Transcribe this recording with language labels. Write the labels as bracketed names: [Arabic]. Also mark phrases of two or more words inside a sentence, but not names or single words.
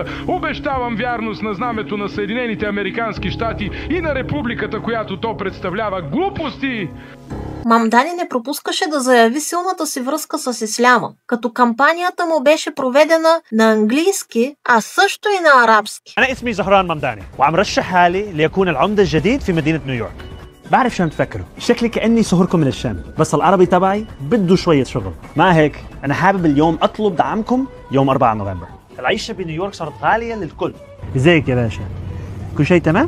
[Bulgarian] Обещавам вярност на знамето на Съединените американски щати и на републиката, която то представлява. Глупости! Мамдани не пропускаше да заяви силната си връзка с исляма, като кампанията му беше проведена на английски, а също и на арабски. [Arabic] أنا اسمي زهران ممداني وعم رشح حالي ليكون العمدة الجديد في مدينة نيويورك. بعرف شو عم تفكروا، شكلي كأني سهركم من الشام، بس العربي تبعي بده شوية شغل. مع هيك أنا حابب اليوم أطلب دعمكم يوم 4 نوفمبر. العيشة بنيويورك صارت غالية للكل. ازيك يا باشا؟ كل شيء تمام؟